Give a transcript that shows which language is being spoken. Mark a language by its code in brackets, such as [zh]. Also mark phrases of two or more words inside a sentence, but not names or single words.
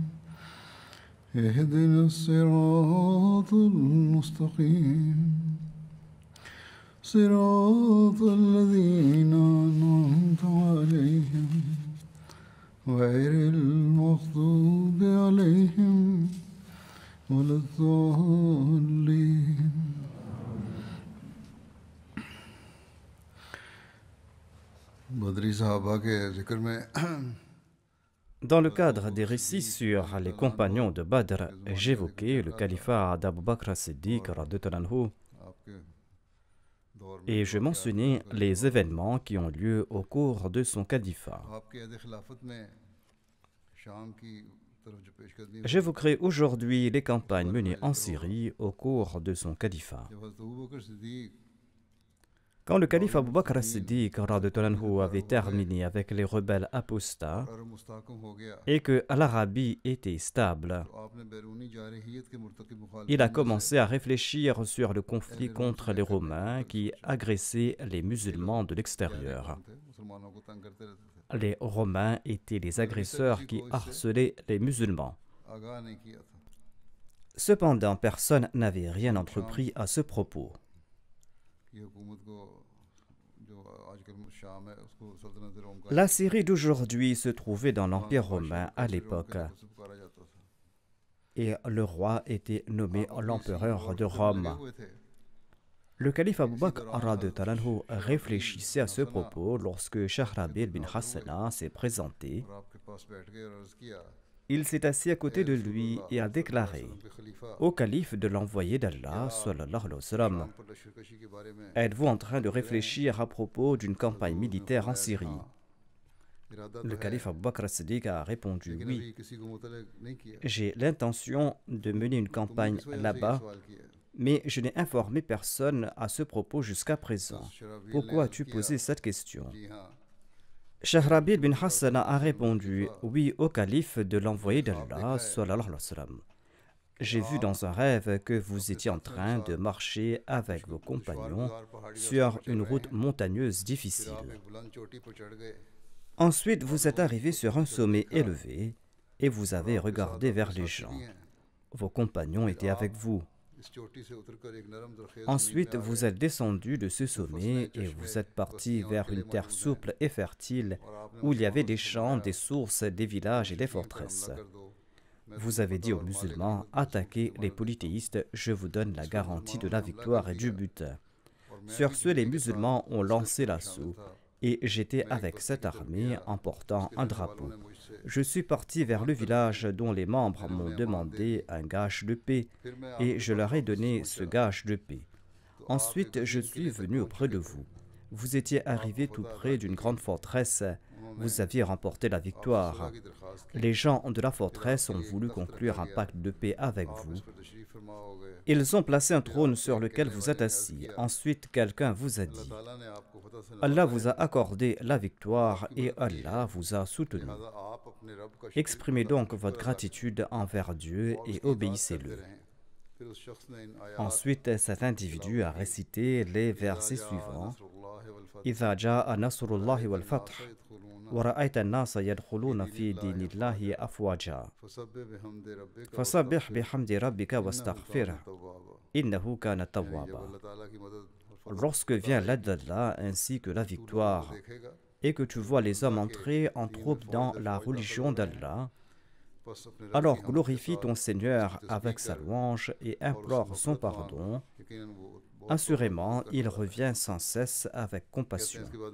[ar] اهدنا الصراط المستقيم صراط الذين أنعمت عليهم غير المغضوب عليهم ولا الضالين. [ur] بدری صحابہ کے ذکر میں [fr] Dans le cadre des récits sur les compagnons de Badr, j'évoquais le califat d'Abu Bakr as-Siddiq [ar] رضي الله عنه, [ur] آپ کے دور میں [fr] et je mentionnais les événements qui ont lieu au cours de son califat. [ur] آپ کے عہد خلافت میں شام کی طرف جو پیش قدمی ہوئی, [fr] J'évoquerai aujourd'hui les campagnes menées en Syrie au cours de son califat. [ur] جب حضرت ابو بکر صدیق [fr] Quand le calife Abu Bakr as-Siddiq [ar] رضي الله عنه [fr] avait terminé avec les rebelles apostats [ur] اور مستحکم ہو گیا [fr] et que l'Arabie était stable, [ur] تو آپ نے بیرونی جارحیت کے مرتکب [fr] il a [ur] मुखालिफिन [fr] commencé à réfléchir sur le conflit contre les Romains qui agressaient les musulmans de l'extérieur. [ur] تھے، مسلمانوں کو تنگ کرتے رہتے تھے, [fr] Les Romains étaient les agresseurs qui harcelaient les musulmans. [ur] آگاہ نہیں کیا تھا [fr] Cependant, personne n'avait rien entrepris à ce propos. [ur] کہ حکومت کو جو آج کل شام ہے اس کو سلطنت روم کا [fr] La Syrie d'aujourd'hui se trouvait dans l'Empire romain à l'époque, [ur] سے پکارا جاتا تھا, [fr] et le roi était nommé l'empereur de Rome. [ur] ہوئے تھے [fr] Le calife Abu Bakr [ar] رضي الله عنه [fr] réfléchissait à ce propos lorsque Shahrabil bin Hassana s'est présenté. [ur] اور آپ کے پاس بیٹھ گئے اور عرض کیا [fr] Il s'est assis à côté de lui et a déclaré [ur] کے خلیفہ [fr] au calife de l'envoyé d'Allah, [ar] صلى الله عليه وسلم, [ur] پر لشکر کشی کے بارے میں [fr] êtes-vous en train de réfléchir à propos d'une campagne militaire en Syrie? [ur] इरादा [fr] Le [ur] تو ہے [fr] calife Abu Bakr as-Siddiq a répondu [ur] लेकिन [fr] oui, [ur] ابھی کسی کو متعلق نہیں کیا, [fr] j'ai l'intention de mener une campagne [ur] اس وجہ سے یہ [fr] là-bas, [ur] سوال کیا [fr] mais je n'ai informé personne à ce propos jusqu'à présent. [ur] शराबील [fr] Pourquoi [ur] ने [fr] as-tu [ur] عرض کیا, [fr] posé cette question? [ur] جی ہاں [fr] Shahrabil bin Hassana a répondu oui au calife de l'envoyé d'Allah, [ar] صلى الله عليه وسلم. [fr] J'ai vu dans un rêve que vous étiez en train de marcher avec vos compagnons sur une route montagneuse difficile. [ur] آپ ایک بلند چوٹی پر چڑھ گئے, [fr] Ensuite, vous êtes arrivé sur un sommet élevé et vous avez regardé vers les gens. Vos compagnons étaient avec vous. [ur] اس چوٹی سے اتر کر ایک نرم درخیز [fr] Ensuite, vous êtes descendu de ce sommet et vous êtes parti vers une terre souple et fertile où il y avait des champs, des sources, des villages et des forteresses. [ur] کر دو, [fr] Vous avez dit aux musulmans, attaquez les polythéistes, je vous donne la garantie de la victoire et du but. Sur ce, les musulmans ont lancé l'assaut et j'étais avec cette armée en portant un drapeau. Je suis parti vers le village dont les membres m'ont demandé un gage de paix et je leur ai donné ce gage de paix. Ensuite, je suis venu auprès de vous. Vous étiez arrivé tout près d'une grande forteresse. Vous aviez remporté la victoire. [ur] کی درخواست کی, [fr] Les gens de la forteresse ont voulu conclure un pacte de paix avec vous. [ur] اس پر تشریف فرما ہو گئے, [fr] Ils ont placé un trône sur lequel vous êtes assis. Ensuite, quelqu'un vous a dit, [ur] تعالیٰ نے آپ کو فتح سے [fr] Allah vous a accordé la victoire et Allah vous a soutenu. [ur] نوازا، آپ اپنے رب کا شکر [fr] Exprimez donc votre gratitude envers Dieu et obéissez-le. [ur] رہیں۔ پھر اس شخص نے ان آیات [fr] Ensuite, cet individu a récité les versets suivants. [ar] إذا جاء نصر الله والفتح ورأيت الناس يدخلون في دين الله أفواجا فسبح بحمد ربك واستغفره إنه كان توابا. [fr] Lorsque vient l'aide d'Allah ainsi que la victoire, et que tu vois les hommes entrer en troupe dans la religion d'Allah, alors glorifie ton Seigneur avec sa louange et implore son pardon. Assurément, il revient sans cesse avec compassion.